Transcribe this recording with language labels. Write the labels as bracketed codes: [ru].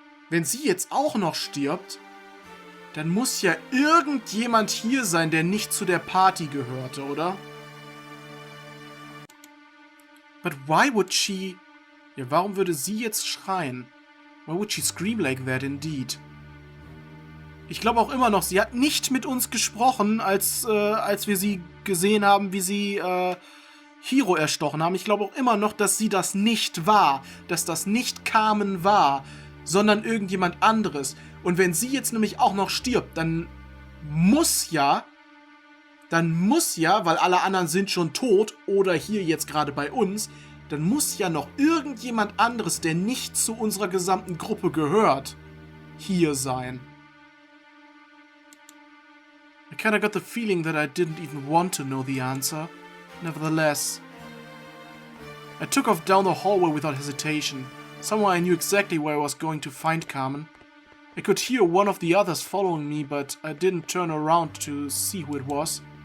[de] Wenn sie jetzt auch noch stirbt, dann muss ja irgendjemand hier sein, der nicht zu der Party gehörte, oder? [en] But why would she... [de] Ja, warum würde sie jetzt schreien? [en] Why would she scream like that indeed? [de] Ich glaube auch immer noch, sie hat nicht mit uns gesprochen, als wir sie gesehen haben, wie sie Hiro erstochen haben. Ich glaube auch immer noch, dass sie das nicht war. Dass das nicht Carmen war, sondern irgendjemand anderes. Und wenn sie jetzt nämlich auch noch stirbt, dann muss ja, weil alle anderen sind schon tot oder hier jetzt gerade bei uns, dann muss ja noch irgendjemand anderes, der nicht zu unserer gesamten Gruppe gehört, hier sein. [en] I kinda got the feeling that I didn't even want to know the answer. Nevertheless, I took off down the hallway without hesitation. Somehow I knew exactly where I was going to find Carmen. I could hear one of the others following me, but I didn't turn around to see who it was.